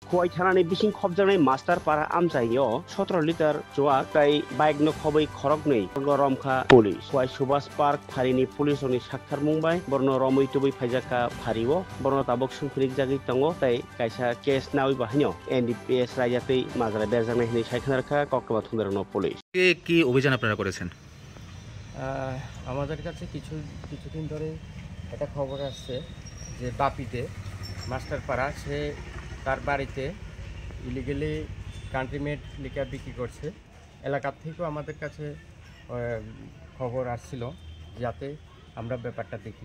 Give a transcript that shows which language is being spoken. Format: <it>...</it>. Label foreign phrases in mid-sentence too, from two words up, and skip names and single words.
<trp>খোয়াই থানাनि बिसिं खबजानाय मास्टार पारा आमजाइयाव 17 लिटार जवा ताई बाइक न खबै खरगनै रमखा पुलिस खवाई सुभाष पार्क फारिनि पुलिसनि साक्थार मुंबाय बरनो रमै तुबै फाइजाका फारिवो बरनो ताबक सुंफिरिक जागै तंगो ताई कायसा केस नावै बाहायनो एनडीपीएस रायजातै माजरा बेरजानाय हिनै सायखानारखा कक्टबा थुंदारनो पुलिस</trp> <bn>কি অভিযান আপনারা করেছেন? আমাদের কাছে কিছুদিন ধরে একটা খবর আসছে যে বাপিতে মাস্টারপাড়া সে তার বাড়িতে</bn> <en>illegally countrymade liquor</en> <bn>বিক্রি করছে। এলাকার থেকেও আমাদের কাছে খবর আসছিল যাতে আমরা ব্যাপারটা দেখি।</bn>